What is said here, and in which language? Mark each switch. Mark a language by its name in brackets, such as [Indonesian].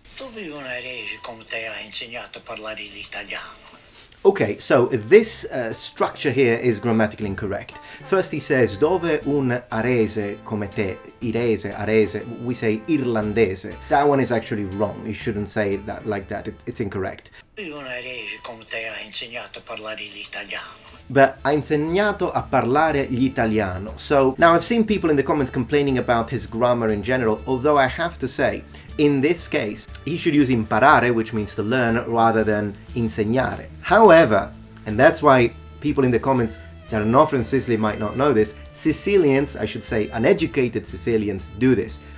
[Italian] Dove un arese come te ha insegnato a parlare l'italiano? [English] Okay, so this structure here is grammatically incorrect. First he says, [Italian] dove un arese come te, [English] irese, arese, we say irlandese. That one is actually wrong. You shouldn't say that like that. It's incorrect. [Italian] Dove un arese come te ha insegnato a parlare l'italiano? But ha insegnato a parlare l'italiano. [English] So now I've seen people in the comments complaining about his grammar in general, although I have to say, in this case, he should use imparare, which means to learn, rather than insegnare. However, and that's why people in the comments that are not from Sicily might not know this, Sicilians, I should say uneducated Sicilians, do this.